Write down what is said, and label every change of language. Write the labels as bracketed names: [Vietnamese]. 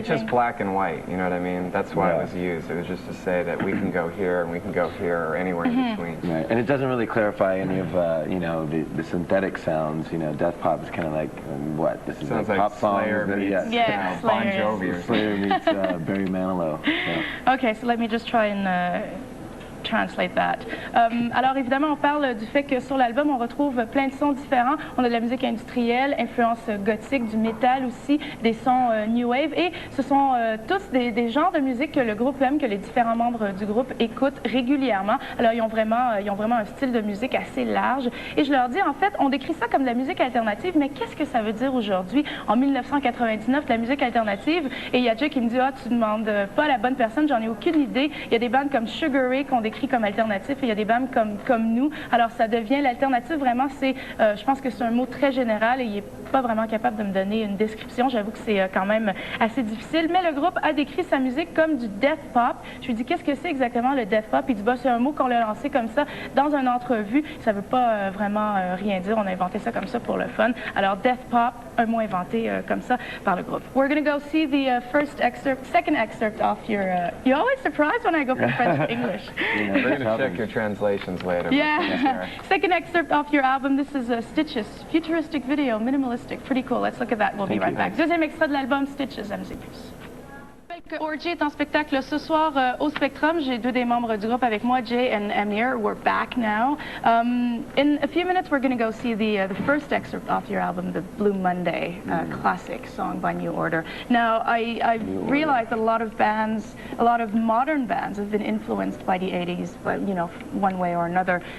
[English] It's just black and white, you know what I mean? That's why it was used. It was just to say that we can go here and we can go here or anywhere in between. Right, and it doesn't really clarify any of the synthetic sounds. Death pop is kind of like what this is Sounds like pop Slayer songs. meets Yeah, Bon Slayer. Jovi or something. Slayer meets Barry Manilow. Yeah. Okay, so let me just try and translate that. [French] Alors évidemment, on parle du fait que sur l'album, on retrouve plein de sons différents. On a de la musique industrielle, influence gothique, du métal aussi, des sons new wave, et ce sont tous des genres de musique que le groupe aime, que les différents membres du groupe écoutent régulièrement. Alors ils ont vraiment un style de musique assez large, et je leur dis, en fait, on décrit ça comme de la musique alternative, mais qu'est-ce que ça veut dire aujourd'hui, en 1999, la musique alternative? Et il y a Jay qui me dit, tu demandes pas à la bonne personne, j'en ai aucune idée. Il y a des bandes comme Sugar Ray qu'on décrit comme alternatif, et il y a des bandes comme nous. Alors ça devient l'alternative, vraiment, je pense que c'est un mot très général, et il n'est pas vraiment capable de me donner une description. J'avoue que c'est quand même assez difficile, mais le groupe a décrit sa musique comme du death pop. Je lui dis, qu'est-ce que c'est exactement le death pop? Il dit, c'est un mot qu'on l'a lancé comme ça dans une entrevue. Ça veut pas vraiment rien dire, on a inventé ça comme ça pour le fun. Alors death pop, un mot inventé comme ça par le groupe. [English] We're going to go see the second excerpt off your... you always surprise when I go from French to English. We're going to check your translations later. Yeah. Second excerpt off your album. This is Stitches. Futuristic video, minimalistic. Pretty cool. Let's look at that. We'll be right back. [French] Deuxième extrait de l'album Stitches, MZ+. Orgy est en spectacle ce soir au Spectrum. J'ai deux des membres du groupe avec moi, Jay and Amir. [English] We're back now. In a few minutes, we're going to go see the first excerpt off your album, the Blue Monday classic song by New Order. Now, I realized that a lot of bands, a lot of modern bands have been influenced by the 80s, but, you know, one way or another.